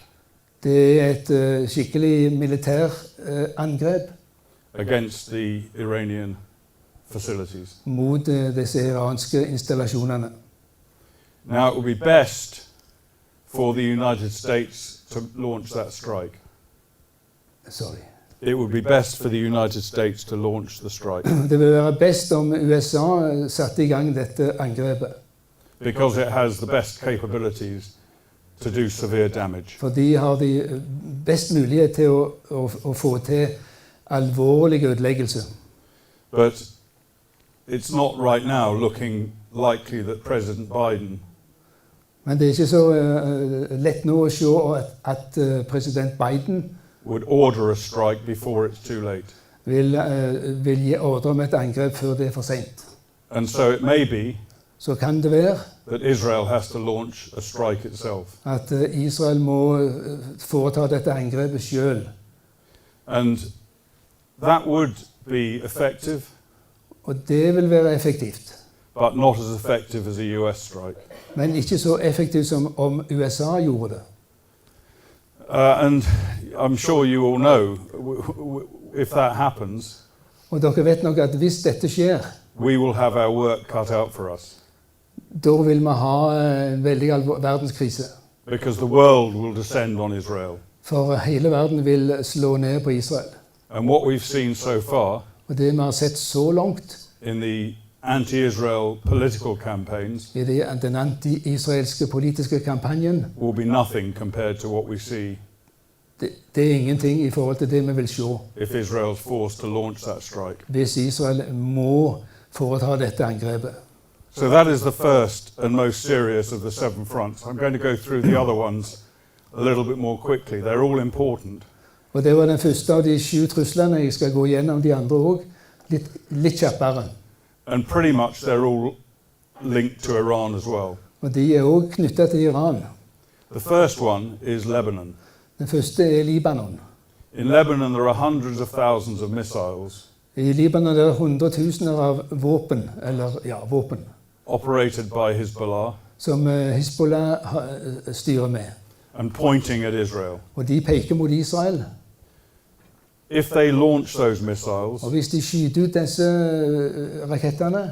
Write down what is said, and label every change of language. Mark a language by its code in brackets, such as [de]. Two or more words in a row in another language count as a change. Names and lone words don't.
[no] det er et skikkelig militær angrep [en] against the Iranian facilities. [no] mot disse iranske installasjonene. [en] Now, it would be best for the United States to launch that strike. Sorry. It would be best for the United States to launch the strike [no] Det vil være best om USA satte i gang dette angrepet, [en] because it has the best capabilities to do severe damage. [no] for de har de best mulighet til å få til alvorlig ødeleggelse. [en] But it's not right now looking likely that President Biden [no] Men det er ikke så lett nå å se at president Biden [en] would order a strike before it's too late. [no] vil gi ordre om et angrep før det er for sent. [en] And so it may be [no] Så kan det være [en] that Israel has to launch a strike itself. [no] at Israel må foreta dette angrepet selv. [en] And that would be effective, [no] Og det vil være effektivt, [en] but not as effective as a US strike. [no] men ikke så effektivt som om USA gjorde det. [en] And I'm sure you all know, if that happens, [no] Og dere vet nok at hvis dette skjer, [en] we will have our work cut out for us, [no] da vil vi ha en veldig verdenskrise. [en] because the world will descend on Israel. [no] For hele verden vil slå ned på Israel. [en] And what we've seen so far [no] Og det vi har sett så langt [en] in the anti-Israel political campaigns [no] i den anti-israelske politiske kampanjen, [en] will be nothing compared to what we see [no] det er ingenting i forhold til det vi vil se [en] if Israel's forced to launch that strike. [no] hvis Israel må foreta dette angrepet. [en] So that is the first and most serious of the 7 fronts. I'm going to go through the other ones a little bit more quickly. They're all important. [no] Og det var den første av de 7 truslene. Jeg skal gå gjennom de andre også, litt kjappere. [en] And pretty much they're all linked to Iran as well. [no] Og de er også knyttet til Iran. [en] The first one is Lebanon. [no] Den første er Libanon. [en] In Lebanon there are hundreds of thousands of missiles [no] I Libanon er det 100.000 av våpen, våpen, [en] operated by Hezbollah [no] som Hezbollah styrer med. [en] and pointing at Israel. [no] Og de peker mot Israel. [en] If they launch those missiles, [no] Og hvis de skyter ut disse rakettene,